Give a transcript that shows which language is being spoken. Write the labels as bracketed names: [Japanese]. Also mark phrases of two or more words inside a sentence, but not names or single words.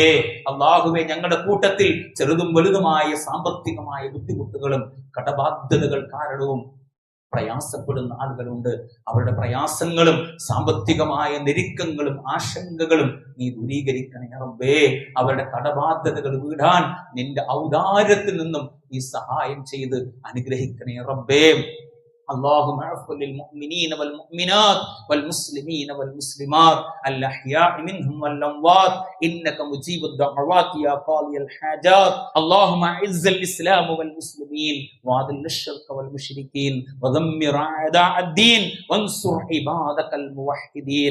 [Malayalam] അല്ലാഹുവേ, ഞങ്ങളുടെ കൂട്ടത്തിൽ ചെറുതും വലുതുമായ സാമ്പത്തികമായ ബുദ്ധിമുട്ടുകളും കടബാധ്യതകൾ കാരണവും പ്രയാസപ്പെടുന്ന ആളുകളുണ്ട്. അവരുടെ പ്രയാസങ്ങളും സാമ്പത്തികമായ ഞെരുക്കങ്ങളും ആശങ്കകളും നീ ദൂരീകരിക്കണേ റബ്ബേ. അവരുടെ കടബാധ്യതകൾ വീടാൻ നിന്റെ ഔദാര്യത്തിൽ നിന്നും നീ സഹായം ചെയ്ത് അനുഗ്രഹിക്കണേ റബ്ബേ. [Arabic] اللهم اغفر للمؤمنين والمؤمنات والمسلمين والمسلمات الأحياء منهم والأموات إنك مجيب الدعوات يا قاضي الحاجات. اللهم أعز الإسلام والمسلمين وأذل الشرك والمشركين ودمر أعداء الدين وانصر عبادك الموحدين.